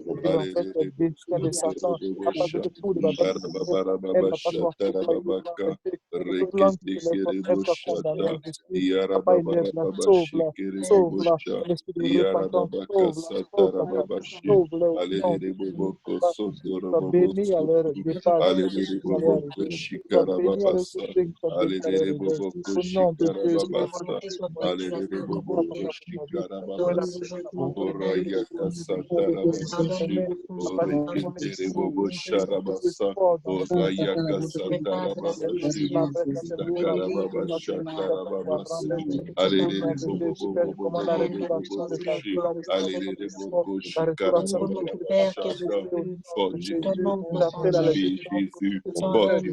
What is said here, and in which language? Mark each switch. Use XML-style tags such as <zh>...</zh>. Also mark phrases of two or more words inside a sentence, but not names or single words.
<fr>Alléluia, Yarababarababasatarababaka, Reketekereboshata, Yarababarababashi, Kerebobosha, Yarababaka Satarababashi, Alele Boboko Sotorobobosu, Alele Boboko Shikarababasa, Alele Boboko Que ta Shikarababasa, volonté soit faite sur la Alele terre comme elle est Boboko dans le ciel. Donne-nous Shikarababasa, aujourd'hui notre pain de ce Orayaka jour. Satarababashi, Pardonne-nous nos fautes, pardonne-nous Oreketere aussi Bobo nos trespasses. Sharabasa, Orayaka Ne nous fais pas passer, Satarababashi, Seigneur, mais délivre-nous du mal. Sakarababashatarababasi, Donne-nous ta Alele grâce. Bobo Bobo Bobo Donne-nous la Bobo puissance et la Boshi, gloire au Seigneur. Alele Boko Nous connaissons notre Père qui est aux Shikarababashata. cieux. Que ton Fortifie, nom soit sanctifié. fortifie Jésus, Que ton règne</fr>